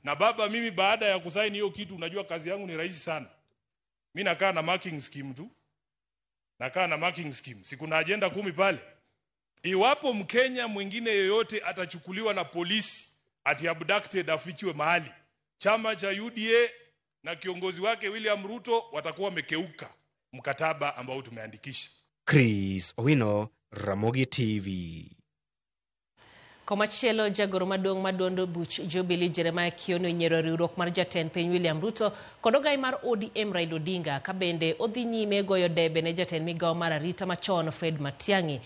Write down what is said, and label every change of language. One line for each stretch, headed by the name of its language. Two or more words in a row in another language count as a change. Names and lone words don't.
Swahili: Na baba, mimi baada ya kusaini hiyo kitu, unajua kazi yangu ni rahisi sana. Mimi nakaa na
English: marking scheme
Swahili: tu. Nakaa na
English: marking scheme.
Swahili: Siku na agenda 10 pale. Iwapo Mkenya mwingine yoyote atachukuliwa na polisi ati abducted afichiwe mahali, chama cha UDA na kiongozi wake William Ruto watakuwa wamekeuka mkataba ambao tumeandikisha. Chris Owino, Ramogi TV.
Luo (Kenya and Tanzania): Komachielo jagoro maduong' maduondo buch Jubilee Jeremiah Kioni onyiero riwruok mar jatend piny William Ruto kod ogai mar ODM Raila Odinga ka bende odhi nyime goyo debe ne jatend migawo mar arita machon Fred Matiang'i.